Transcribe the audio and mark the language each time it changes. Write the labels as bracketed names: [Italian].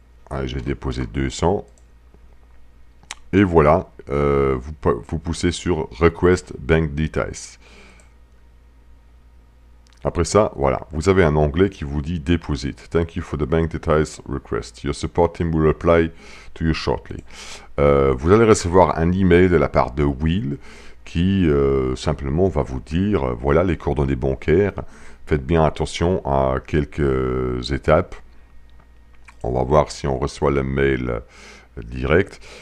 [French] Allez, j'ai déposé 200. Et voilà, vous poussez sur Request Bank Details. Après ça, voilà, vous avez un onglet qui vous dit Deposit. [English] Thank you for the bank details request. Your support team will reply to you shortly. [French] Vous allez recevoir un email de la part de Will qui simplement va vous dire voilà les coordonnées bancaires. Faites bien attention à quelques étapes. On va voir si on reçoit le mail direct.